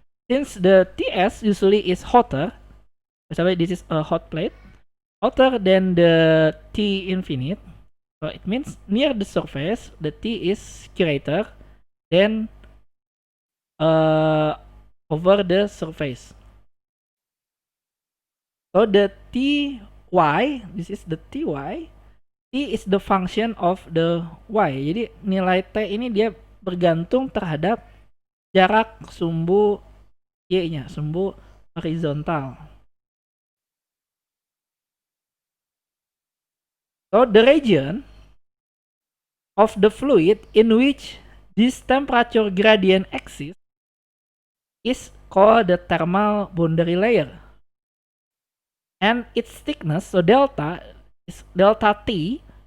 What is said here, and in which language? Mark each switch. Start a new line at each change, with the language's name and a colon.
English: Since the TS usually is hotter, misalnya this is a hot plate, hotter than the T infinite, so it means near the surface the T is greater than over the surface. So the Ty, this is the Ty, T is the function of the Y.
Indonesian: Jadi nilai T ini dia bergantung terhadap jarak sumbu Y-nya, sumbu horizontal.
English: So the region of the fluid in which this temperature gradient exists is called the thermal boundary layer. And its thickness, so delta, is delta T.